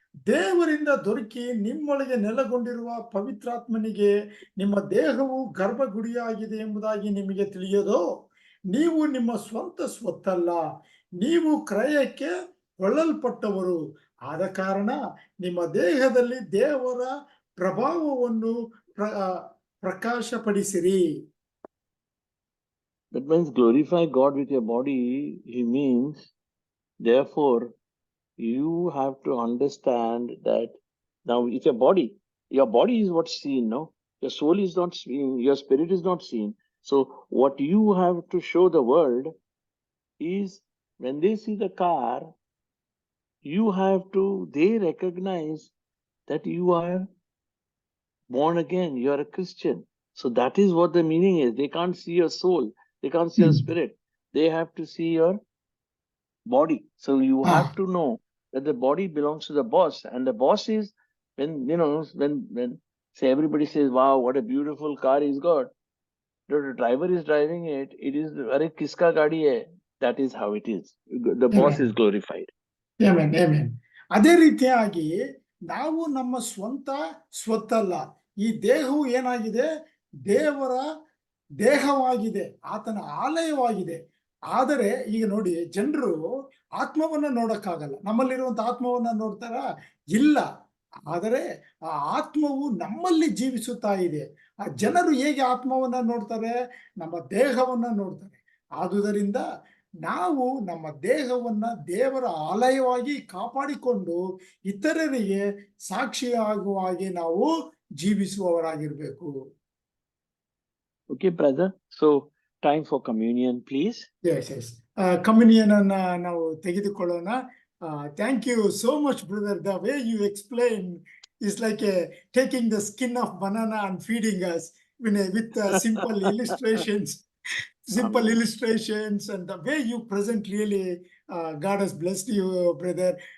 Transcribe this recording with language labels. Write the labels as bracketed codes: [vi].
[kn] ದೇವರಿಂದ ದೊರಕಿ ನಿಮ್ಮೊಳಗೆ ನೆಲೆಗೊಂಡಿರುವ ಪವಿತ್ರಾತ್ಮನಿಗೆ ನಿಮ್ಮ ದೇಹವು ಗರ್ಭಗುಡಿಯಾಗಿದೆ ಎಂಬುದಾಗಿ ನಿಮಗೆ ತಿಳಿಯೋದು. ನೀವು ನಿಮ್ಮ ಸ್ವಂತ ಸ್ವತ್ತಲ್ಲ, ನೀವು ಕ್ರಯಕ್ಕೆ ಕೊಳ್ಳಲ್ಪಟ್ಟವರು. ಆದ ಕಾರಣ ನಿಮ್ಮ ದೇಹದಲ್ಲಿ ದೇವರ ಪ್ರಭಾವವನ್ನು ಪ್ರಕಾಶಪಡಿಸಿರಿ. [en] That means glorify God with your body. He means, therefore, you have to understand that now it's your body is what's seen, no? Your soul is not seen, your spirit is not seen. So what you have to show the world is, when they see the car, they recognize that you are born again, you are a Christian. So that is what the meaning is. They can't see your soul, they can't see your spirit, they have to see your body. So you have to know that the body belongs to the boss, and the boss is, when say everybody says, wow, what a beautiful car he's got, the driver is driving it, it is, [hi] are kiska gaadi hai? [en] That is how it is. The boss is glorified. Amen, amen. [kn] ಅದೇ ರೀತಿಯಾಗಿ ನಾವು ನಮ್ಮ ಸ್ವಂತ ಸ್ವತ್ತಲ್ಲ. ಈ ದೇಹವು ಏನಾಗಿದೆ? ದೇವರ ದೇಹವಾಗಿದೆ, ಆತನ ಆಲಯವಾಗಿದೆ. ಆದರೆ ಈಗ ನೋಡಿ, ಜನರು ಆತ್ಮವನ್ನ ನೋಡಕ್ಕಾಗಲ್ಲ. ನಮ್ಮಲ್ಲಿರುವಂತ ಆತ್ಮವನ್ನ ನೋಡ್ತಾರ? ಇಲ್ಲ. ಆದರೆ ಆ ಆತ್ಮವು ನಮ್ಮಲ್ಲಿ ಜೀವಿಸುತ್ತಾ ಇದೆ. ಆ ಜನರು ಹೇಗೆ ಆತ್ಮವನ್ನ ನೋಡ್ತಾರೆ? ನಮ್ಮ ದೇಹವನ್ನ ನೋಡ್ತಾರೆ. ಆದುದರಿಂದ ನಾವು ನಮ್ಮ ದೇಹವನ್ನ ದೇವರ ಆಲಯವಾಗಿ ಕಾಪಾಡಿಕೊಂಡು ಇತರರಿಗೆ ಸಾಕ್ಷಿಯಾಗುವ ಹಾಗೆ ನಾವು ಜೀವಿಸುವವರಾಗಿರ್ಬೇಕು. [en] Okay, brother. So time for communion, please. Yes. [kn] Communion ಅನ್ನ ನಾವು ತೆಗೆದುಕೊಳ್ಳೋಣ. [en] Thank you so much, brother. The way you explain is like taking the skin of banana and feeding us with simple illustrations. Illustrations, and the way you present, really God has blessed you, brother.